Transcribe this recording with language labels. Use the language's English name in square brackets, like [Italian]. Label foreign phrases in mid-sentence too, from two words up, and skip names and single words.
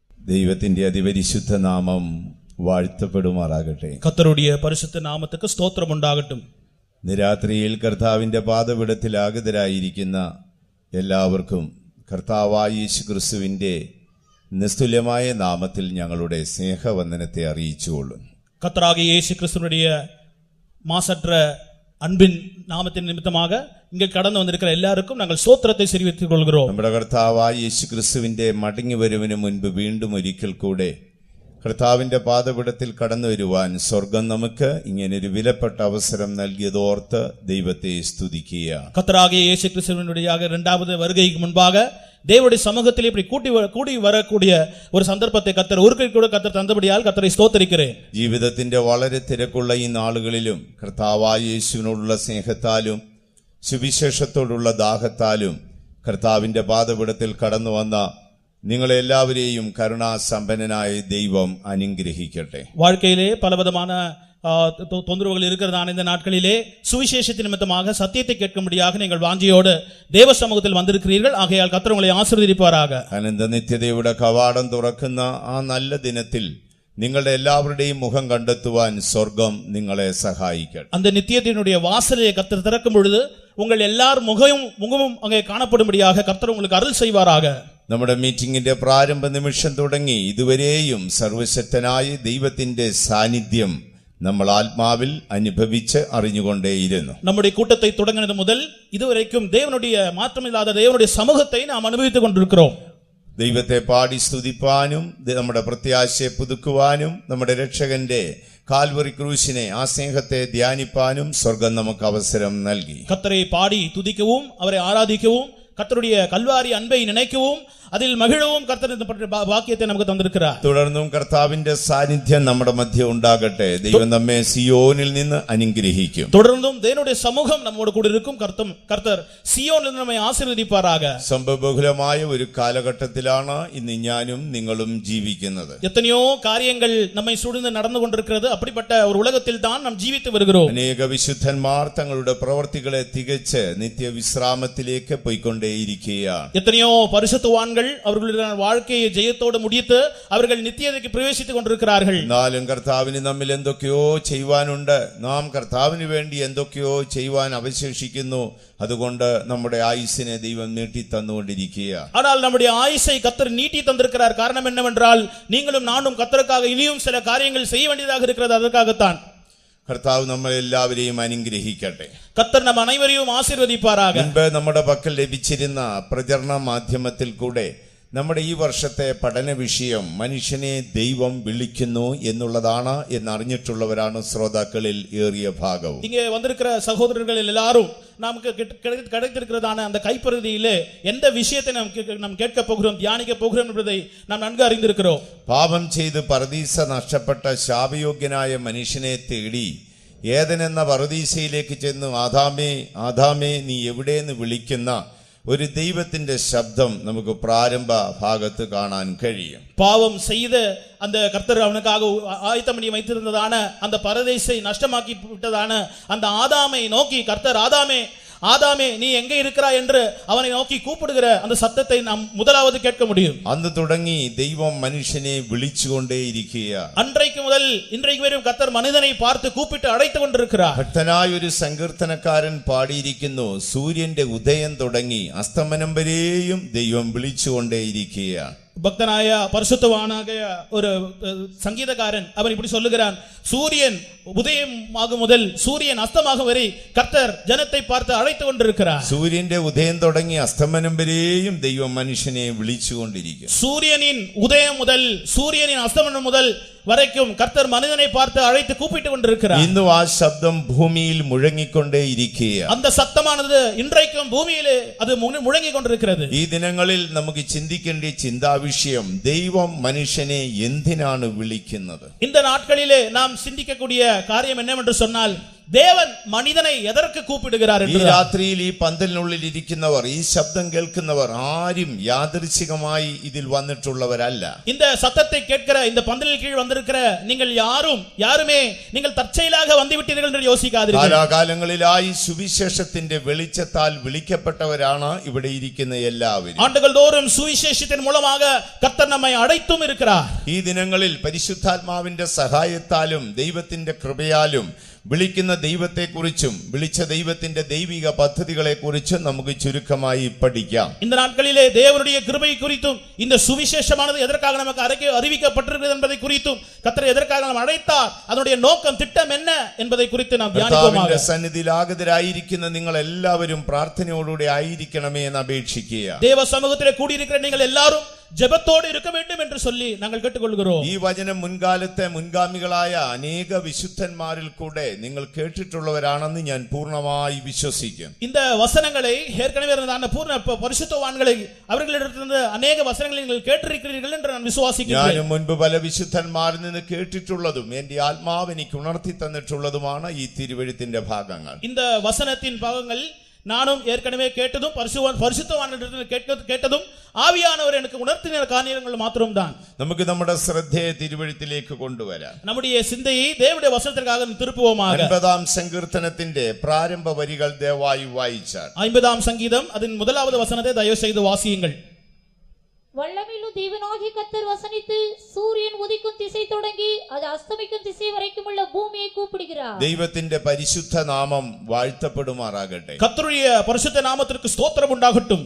[Malayalam] ദൈവത്തിന്റെ അതിപരിശുദ്ധ നാമം വാഴ്ത്തപ്പെടുമാറാകട്ടെ. [Tamil] கர்த்தருடைய பரிசுத்த நாமத்துக்கு [Malayalam] സ്തോത്രം ഉണ്ടാകട്ടെ. നിരാത്രിയിൽ കർത്താവിന്റെ പാദപീഠത്തിൽ ആഗതരായിരിക്കുന്ന എല്ലാവർക്കും കർത്താവായ യേശുക്രിസ്തുവിന്റെ നിസ്തുല്യമായ നാമത്തിൽ ഞങ്ങളുടെ സ്നേഹവന്ദനത്തെ അറിയിച്ചുകൊള്ളുന്നു. [Tamil] கர்த்தராகிய இயேசு கிறிஸ்துவினுடைய மாசற்ற அன்பின் நாமத்தின் நிமித்தமாக இங்கே கடந்து வந்திருக்கிற எல்லாருக்கும் நாங்கள் ஸ்தோத்திரத்தை தெரிவித்துக் கொள்கிறோம். [Malayalam] നമ്മുടെ കർത്താവായ യേശുക്രിസ്തുവിന്റെ മടങ്ങി വരുവിന് മുൻപ് വീണ്ടും ഒരിക്കൽ കൂടെ കർത്താവിന്റെ പാദപീഠത്തിൽ കടന്നു വരുവാൻ സ്വർഗം നമുക്ക് ഇങ്ങനൊരു വിലപ്പെട്ട അവസരം നൽകിയതോർത്ത് ദൈവത്തെ സ്തുതിക്കുക. [Tamil] கர்த்தராகிய இயேசு கிறிஸ்துவினுடைய இரண்டாவது வருகைக்கு முன்பாக தேவனுடைய சமூகத்தில் இப்படி கூடி வரக்கூடிய ஒரு சந்தர்ப்பத்தை கர்த்தர் ஒருக்கல் கூட கர்த்தர் தந்தபடியால் கர்த்தரை ஸ்தோத்திரிக்கிறேன். [Malayalam] ജീവിതത്തിന്റെ വളരെ തിരക്കുള്ള ഈ നാളുകളിലും കർത്താവായ യേശുവിനോടുള്ള സ്നേഹത്താലും സുവിശേഷത്തോടുള്ള ദാഹത്താലും കർത്താവിന്റെ പാദപീഠത്തിൽ കടന്നു വന്ന നിങ്ങളെല്ലാവരെയും കരുണാസമ്പന്നനായ ദൈവം അനുഗ്രഹിക്കട്ടെ. [Tamil] வாழ்க்கையிலே பலவிதமான தொந்தரவுகள் இருக்கிறதான இந்த நாட்களிலே சுவிசேஷத்தின் நிமித்தமாக சத்தியத்தை கேட்கும்படியாக நீங்கள் வாஞ்சியோடு தேவ சமூகத்தில் வந்திருக்கிறீர்கள். ஆகையால் கர்த்தர் உங்களை ஆசீர்வதிப்பாராக. [Malayalam] അനന്ത നിത്യതയുടെ കവാടം തുറക്കുന്ന ആ നല്ല ദിനത്തിൽ നിങ്ങളുടെ എല്ലാവരുടെയും മുഖം കണ്ടെത്തുവാൻ സ്വർഗം നിങ്ങളെ സഹായിക്കട്ടെ. [Tamil] அந்த நித்தியத்தினுடைய வாசலை கர்த்தர் திறக்கும் பொழுது உங்கள் எல்லார் முகமும் அங்கே காணப்படும்படியாக கர்த்தர் உங்களுக்கு அருள் செய்வாராக. [Malayalam] നമ്മുടെ മീറ്റിംഗിന്റെ പ്രാരംഭ നിമിഷം തുടങ്ങി ഇതുവരെയും സർവശക്തനായ ദൈവത്തിന്റെ സാന്നിധ്യം നമ്മൾ ആത്മാവിൽ അനുഭവിച്ച് അറിഞ്ഞുകൊണ്ടേയിരുന്നു. [Tamil] நம்முடைய கூட்டத்தை தொடங்கினது முதல் இதுவரைக்கும் தேவனுடைய மாற்றமில்லாத தேவனுடைய சமூகத்தை நாம் அனுபவித்துக் கொண்டிருக்கிறோம். [Malayalam] ദൈവത്തെ പാടി സ്തുതിപ്പാനും നമ്മുടെ പ്രത്യാശയെ പുതുക്കുവാനും നമ്മുടെ രക്ഷകന്റെ കാൽവറി ക്രൂശിനെ ആ സ്നേഹത്തെ ധ്യാനിപ്പാനും സ്വർഗം നമുക്ക് അവസരം നൽകി. [Tamil] கர்த்தரை பாடி துதிக்கவும் அவரை ஆராதிக்கவும் கர்த்தருடைய கல்வாரி அன்பை நினைக்கவும் அதில் மகிழவும் கர்த்தர் இந்த வாக்கியத்தை நமக்கு தந்திருக்கிறார். [Malayalam] തുടർന്നും കർത്താവിന്റെ സാന്നിധ്യം നമ്മുടെ മധ്യ ഉണ്ടാകട്ടെ. ദൈവം നമ്മെ സിയോനിൽ നിന്ന് അനുഗ്രഹിക്കും. [Tamil] தொடர்ந்தும் தேவனுடைய சமூகம் நம்மோடு கூட இருக்கும். கர்த்தர் [Malayalam] സിയോനിൽ നിന്ന് [Tamil] നമ്മை ஆசீர்வதிப்பாராக. [Malayalam] സംഭവബഹുലമായ ഒരു കാലഘട്ടത്തിലാണ് ഇന്ന് ഞാനും നിങ്ങളും ജീവിക്കുന്നത്. [Tamil] எத்தனையோ காரியங்கள் நம்மை சூழ்ந்து நடந்து கொண்டிருக்கிறது. அப்படிப்பட்ட ஒரு உலகத்தில் தான் நாம் ஜீவித்து வருகிறோம். [Malayalam] അനേക വിശുദ്ധന്മാർ തങ്ങളുടെ പ്രവർത്തികളെ തികച്ച് നിത്യവിശ്രാമത്തിലേക്ക് പോയിക്കൊണ്ടേയിരിക്കുകയാണ്. [Tamil] எத்தனையோ பரிசுத்தவான்கள் அவர்களுடைய வாழ்க்கையை ஜெயத்தோடு முடித்து அவர்கள் நித்தியதைக்கு பிரவேசித்துக் கொண்டிருக்கிறார்கள். [Malayalam] എന്നാലും കർത്താവിന് നമ്മിൽ എന്തൊക്കെയോ ചെയ്യുവാനുണ്ട്. നാം കർത്താവിന് വേണ്ടി എന്തൊക്കെയോ ചെയ്യുവാൻ അവശേഷിക്കുന്നു. അതുകൊണ്ട് നമ്മുടെ ആയുസ്സിനെ ദൈവം നീട്ടി തന്നുകൊണ്ടിരിക്കുക. [Tamil] ஆனால் நம்முடைய ஆயுசை கர்த்தர் நீட்டி தந்திருக்கிறார். காரணம் என்னவென்றால் நீங்களும் நானும் கர்த்தருக்காக இனியும் சில காரியங்கள் செய்ய வேண்டியதாக இருக்கிறது. அதற்காகத்தான் [Malayalam] കർത്താവ് നമ്മളെല്ലാവരെയും അനുഗ്രഹിക്കട്ടെ. [Tamil] கர்த்தர் நம் அனைவரையும் ஆசீர்வதிப்பாராக. [Malayalam] മുൻപ് നമ്മുടെ പക്കൽ ലഭിച്ചിരുന്ന പ്രചരണ മാധ്യമത്തിൽ കൂടെ നമ്മുടെ ഈ വർഷത്തെ പഠന വിഷയം മനുഷ്യനെ ദൈവം വിളിക്കുന്നു എന്നുള്ളതാണ് എന്നറിഞ്ഞിട്ടുള്ളവരാണ് ശ്രോതാക്കളിൽ ഏറിയ ഭാഗവും. [Tamil] இங்கே வந்திருக்கிற சகோதரர்கள் எல்லாரும் நமக்கு கிடைத்திருக்கிறதான அந்த கைப்பகுதியிலே எந்த விஷயத்தை நாம் கேட்க போகிறோம், தியானிக்க போகிறோம் என்பதை நாம் நன்கு அறிந்திருக்கிறோம். [Malayalam] പാപം ചെയ്ത് പറുദീസ നഷ്ടപ്പെട്ട ശാപയോഗ്യനായ മനുഷ്യനെ തേടി ഏദനെന്ന പറുദീസയിലേക്ക് ചെന്ന് ആദാമേ ആദാമേ നീ എവിടെയെന്ന് വിളിക്കുന്ന ഒരു ദൈവത്തിന്റെ ശബ്ദം നമുക്ക് പ്രാരംഭ ഭാഗത്ത് കാണാൻ കഴിയും. [Tamil] பாவம் செய்த அந்த கர்த்தர் அவனுக்காக ஆயத்தம் பண்ணி வைத்திருந்ததான அந்த பரதேசை நஷ்டமாக்கி விட்டதான அந்த ஆதாமை நோக்கி கர்த்தர் ஆதாமே ஆதாமே நீ எங்கே இருக்கிறாய் என்று அவனை நோக்கி கூப்பிடுகிற அந்த சத்தத்தை நாம் முதலாவது கேட்க முடியும். [Malayalam] അന്ന് തുടങ്ങി ദൈവം മനുഷ്യനെ വിളിച്ചുകൊണ്ടേയിരിക്കുക. [Tamil] அன்றைக்கு முதல் இன்றைக்கு வரையும் கர்த்தர் மனிதனை பார்த்து கூப்பிட்டு அழைத்துக் கொண்டிருக்கிறார். [Malayalam] ഭക്തനായ ഒരു സങ്കീർത്തനക്കാരൻ പാടിയിരിക്കുന്നു, സൂര്യന്റെ ഉദയം തുടങ്ങി അസ്തമനം വരെയും ദൈവം വിളിച്ചുകൊണ്ടേയിരിക്കുക. [Tamil] பக்தனாய பரிசுத்தவானாக ஒரு சங்கீதக்காரன் அவன் இப்படி சொல்லுகிறான், சூரியன் உதயம் ஆகும் முதல் சூரியன் அஸ்தமாகும் வரை கர்த்தர் ஜனத்தை பார்த்து அழைத்துக் கொண்டிருக்கிறார். [Malayalam] സൂര്യന്റെ ഉദയം തുടങ്ങി അസ്തമനം വരെയും ദൈവം മനുഷ്യനെ വിളിച്ചുകൊണ്ടിരിക്കും. [Tamil] சூரியனின் உதயம் முதல் சூரியனின் அஸ்தமனம் முதல் வரைக்கும் கர்த்தர் மனிதனை பார்த்து அழைத்து கூப்பிட்டு கொண்டிருக்கிறார். [Malayalam] ഇന്നും ആ ശബ്ദം ഭൂമിയിൽ മുഴങ്ങിക്കൊണ്ടേയിരിക്കുക. [Tamil] அந்த சத்தமானது இன்றைக்கும் பூமியிலே அது முழங்கிக் கொண்டிருக்கிறது. [Malayalam] ഈ ദിനങ്ങളിൽ നമുക്ക് ചിന്തിക്കേണ്ട ചിന്താവിഷയം, ദൈവം മനുഷ്യനെ എന്തിനാണ് വിളിക്കുന്നത്? [Tamil] இந்த நாட்களிலே நாம் சிந்திக்கக்கூடிய காரியம் என்னவென்று சொன்னால், தேவன் மனிதனை எதற்கு கூப்பிடுகிறார் [Malayalam] ഈ രാത്രിയിൽ ഈ പന്തലിനുള്ളിൽ ഇരിക്കുന്നവർ, ഈ ശബ്ദം കേൾക്കുന്നവർ ആരും യാദൃച്ഛികമായി ഇതിൽ വന്നിട്ടുള്ളവരല്ല. [Tamil] இந்த சத்தத்தை கேட்கிற இந்த பந்தலின் கீழ் வந்திருக்கிற நீங்கள் யாருமே நீங்கள் தற்செயலாக வந்துவிட்டீர்கள் என்று யோசிக்காதீர்கள். [Malayalam] കാലാകാലങ്ങളിലായി സുവിശേഷത്തിന്റെ വെളിച്ചത്താൽ വിളിക്കപ്പെട്ടവരാണ് ഇവിടെ ഇരിക്കുന്ന എല്ലാവരും. [Tamil] ஆண்டுகள் தோறும் சுவிசேஷத்தின் மூலமாக கர்த்தர் நம்மை அழைத்தும் இருக்கிறார். [Malayalam] ഈ ദിനങ്ങളിൽ പരിശുദ്ധാത്മാവിന്റെ സഹായത്താലും ദൈവത്തിന്റെ കൃപയാലും വിളിക്കുന്ന ദൈവത്തെക്കുറിച്ചും വിളിച്ച ദൈവത്തിന്റെ ദൈവിക പദ്ധതികളെക്കുറിച്ചും നമുക്ക് ചുരുക്കമായി പഠിക്കാം. [Tamil] இந்த நாட்களிலே தேவனுடைய கிருபை குறித்தும் இந்த சுவிசேஷமானது எதற்காக நமக்கு அறிவிக்கப்பட்டிருக்கிறது என்பதை குறித்தும் கர்த்தர் எதற்காக நாம் அழைத்தார், அதனுடைய நோக்கம் திட்டம் என்ன என்பதை குறித்து நாம் தியானிப்போமாக. [Malayalam] സന്നിധിയിൽ ആഗതരായിരിക്കുന്ന നിങ്ങൾ എല്ലാവരും പ്രാർത്ഥനയോടുകൂടി ആയിരിക്കണമേ എന്ന് അപേക്ഷിക്കുക. [Tamil] தேவ சமூகத்திலே கூடியிருக்கிற நீங்கள் எல்லாரும் ஜெபத்தோடு இருக்க வேண்டும் என்று சொல்லி நாங்கள் கேட்டுக்கொள்கிறோம். [Malayalam] ഈ വചനം മുൻകാലത്തെ മുൻഗാമികളായ അനേക വിശുദ്ധന്മാരിൽ കൂടെ നിങ്ങൾ കേട്ടിട്ടുള്ളവരാണെന്ന് ഞാൻ പൂർണ്ണമായി വിശ്വസിക്കും. [Tamil] இந்த வசனங்களை ஏற்கனவே இருந்த பூர்ண பரிசுத்தவான்களை அவர்களிடத்திலிருந்து அநேக வசனங்களை நீங்கள் கேட்டிருக்கிறீர்கள் என்று நான் விசுவாசிக்கிறேன். [Malayalam] ഞാൻ മുൻപ് പല വിശുദ്ധന്മാരിൽ നിന്ന് കേട്ടിട്ടുള്ളതും എന്റെ ആത്മാവ് എനിക്ക് ഉണർത്തി തന്നിട്ടുള്ളതുമാണ് ഈ തിരുവെഴുത്തിന്റെ ഭാഗങ്ങൾ. [Tamil] இந்த வசனத்தின் பாகங்கள் நானும் ஏற்கனவே கேட்டதும் பரிசுத்தவான்களிடத்தில் கேட்டதும் ஆவியானவர் எனக்கு உணர்த்தின காரியங்கள் மாத்திரம்தான். [Malayalam] നമുക്ക് നമ്മുടെ ശ്രദ്ധയെ തിരുവെഴുത്തിലേക്ക് കൊണ്ടുവരാം. [Tamil] நம்முடைய சிந்தையை தேவனுடைய வசனத்திற்காக திருப்புவோமாக. [Malayalam] 50-ാം സങ്കീർത്തനത്തിന്റെ പ്രാരംഭ വരികൾ ദയവായി വായിച്ചാൽ. [Tamil] 50-ஆம் சங்கீதம் அதன் முதலாவது வசனத்தை தயவு செய்து வாசியுங்கள். வல்லமையிலும் தேவனாகிய கர்த்தர் வசனித்து சூரியன் உதிக்கும் திசை தொடங்கி அது அஸ்தமிக்கும் திசை வரைக்கும் உள்ள பூமியை கூப்பிடுகிறார். [Malayalam] ദൈവത്തിന്റെ പരിശുദ്ധ നാമം വാഴ്ത്തപ്പെടുമാറാകട്ടെ. [Tamil] கர்த்தருடைய பரிசுத்த நாமத்திற்கு ஸ்தோத்திரம் உண்டாகட்டும்.